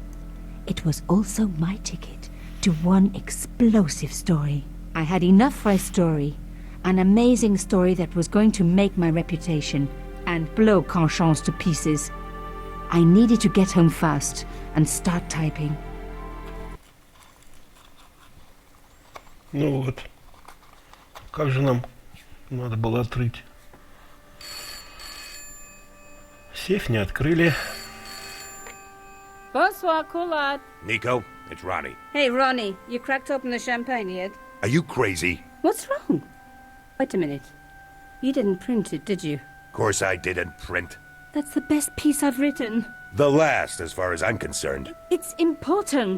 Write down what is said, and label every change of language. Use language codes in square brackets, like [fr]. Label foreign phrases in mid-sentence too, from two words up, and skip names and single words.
[en] It was also my ticket to one explosive story. I had enough for a story, an amazing story that was going to make my reputation and blow Carchon's to pieces. I needed to get home fast and start typing. [ru] Ну вот. Как же нам надо было открыть? Сейф не открыли. [fr] Bonsoir, Collard. [en] Nico, it's Ronnie. Hey, Ronnie, you cracked open the champagne yet? Are you crazy? What's wrong? Wait a minute. You didn't print it, did you? Of course I didn't print. That's the best piece I've written. The last, as far as I'm concerned. It's important.